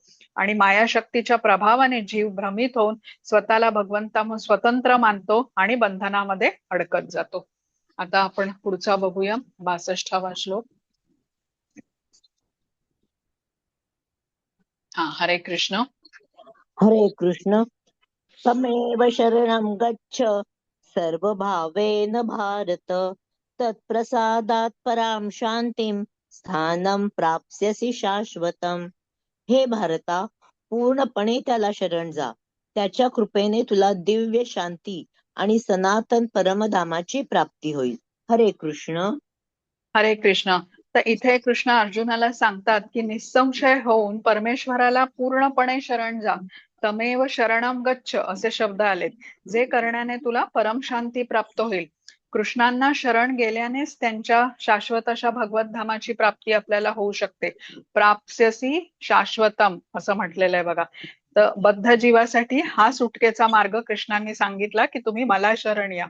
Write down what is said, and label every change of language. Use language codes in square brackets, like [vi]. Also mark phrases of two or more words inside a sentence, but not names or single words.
[mr] आणि मायाशक्तीच्या प्रभावाने जीव भ्रमित होऊन स्वतःला भगवंताहून स्वतंत्र मानतो आणि बंधनामध्ये अडकत जातो. आता आपण पुढचा बघूया, 62वा श्लोक. हा, हरे कृष्ण. हरे कृष्ण. [sa] तमेव शरणं गच्छ सर्वभावेन भारत तत्प्रसादात् परां शांतिं स्थानं प्राप्स्यसि शाश्वतम्. [mr] हे भारता, पूर्णपणे त्याला शरण जा. त्याच्या कृपेने तुला दिव्य शांती आणि सनातन परमधामाची प्राप्ती होईल. हरे कृष्ण. हरे कृष्ण. तर इथे कृष्ण अर्जुनाला सांगतात की निसंशय होऊन परमेश्वराला पूर्णपणे शरण जा. [sa] तमेव शरणम गच्छ [mr] असे शब्द आलेत, जे करण्याने तुला परमशांती प्राप्त होईल. कृष्णांना शरण गेल्यानेच त्यांच्या शाश्वत अशा भगवत धामाची प्राप्ती आपल्याला होऊ शकते. [sa] प्राप्स्यसी शाश्वतम [mr] असं म्हटलेलं आहे बघा. तर बद्ध जीवासाठी हा सुटकेचा मार्ग कृष्णांनी सांगितला की तुम्ही मला शरण या.